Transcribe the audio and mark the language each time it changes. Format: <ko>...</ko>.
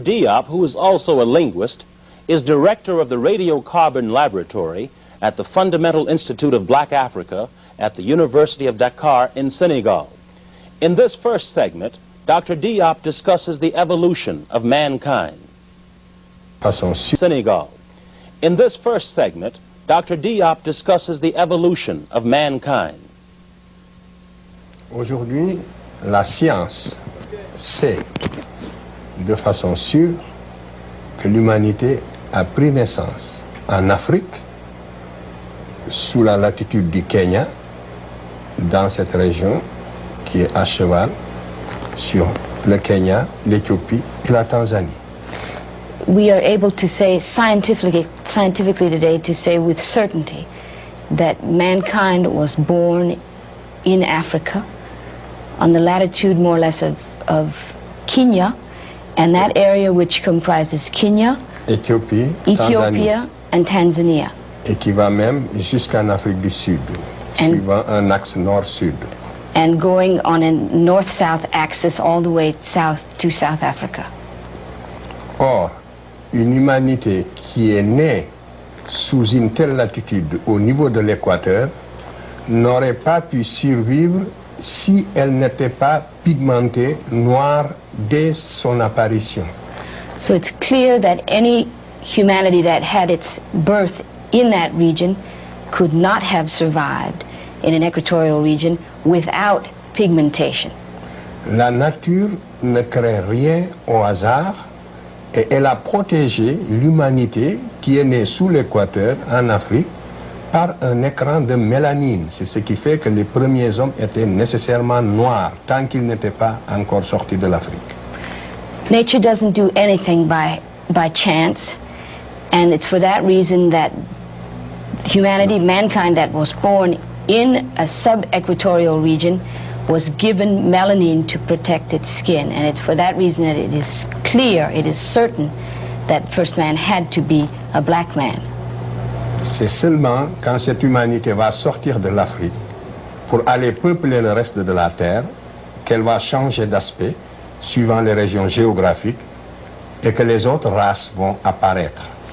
<en>Diop, who is also a linguist, is director of the Radiocarbon Laboratory at the Fundamental Institute of Black Africa at the University of Dakar in Senegal. In this first segment, Dr. Diop discusses the evolution of mankind. Senegal. In this first segment, Dr. Diop discusses the evolution of mankind.</en> <fr>Aujourd'hui, la science sait de façon sûre que l'humanité a pris naissance en Afrique, sous la latitude du Kenya, dans cette région qui est à cheval sur le Kenya, l'Éthiopie et la Tanzanie.</fr> <en>We are able to say scientifically today, to say with certainty that mankind was born in Africa on the latitude more or less of Kenya, and that area which comprises Kenya,</en> <fr>Éthiopie,</fr> <en>Ethiopia, and Tanzania.</en> <fr>Et qui va même jusqu'en Afrique du Sud, suivant un axe nord-sud.</fr> <en>And going on a north-south axis all the way south to South Africa.</en> <fr>Or, une humanité qui est née sous une telle latitude au niveau de l'équateur n'aurait pas pu survivre si elle n'était pas pigmentée noire dès son apparition.</fr> <en>So it's clear that any humanity that had its birth in that region could not have survived in an equatorial region without pigmentation.</en> <fr>La nature ne crée rien au hasard et elle a protégé l'humanité qui est née sous l'équateur en Afrique par un écran de mélanine. C'est ce qui fait que les premiers hommes étaient nécessairement noirs tant qu'ils n'étaient pas encore sortis de l'Afrique.</fr> <en>Nature doesn't do anything by chance, and it's for that reason that humanity, mankind that was born in a sub-equatorial region was given melanin to protect its skin, and it's for that reason that it is clear, it is certain that first man had to be a black man.</en> <fr>C'est seulement quand cette humanité va sortir de l'Afrique pour aller peupler le reste de la Terre qu'elle va changer d'aspect suivant les régions géographiques et que les autres races vont apparaître.</fr>